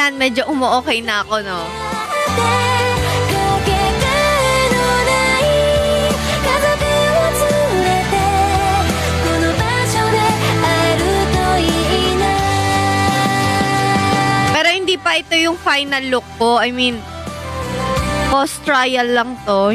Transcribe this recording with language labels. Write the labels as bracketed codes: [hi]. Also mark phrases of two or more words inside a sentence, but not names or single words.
[tl] medyo umu-okay na ako, no? [ja] かけがえのない家族を連れてこの場所で会えるといいな [tl] Pero hindi pa ito yung final look ko. [en] I mean, post trial [tl] lang to.